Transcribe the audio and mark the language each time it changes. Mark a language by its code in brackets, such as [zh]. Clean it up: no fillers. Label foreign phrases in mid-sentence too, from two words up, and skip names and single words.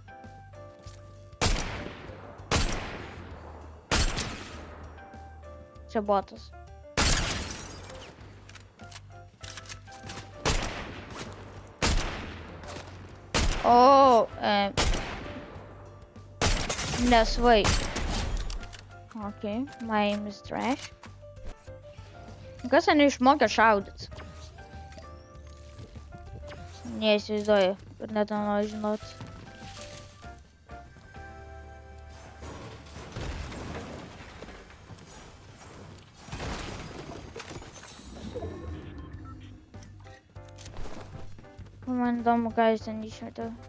[lt] Čia botas. O, nesvai. [en] Okay, my aim is trash. [lt] Kas ten išmokė šaudyt? Neįsivaizduoju ir net nenoriu žinot. Man įdomu, ką jis ten išmetė.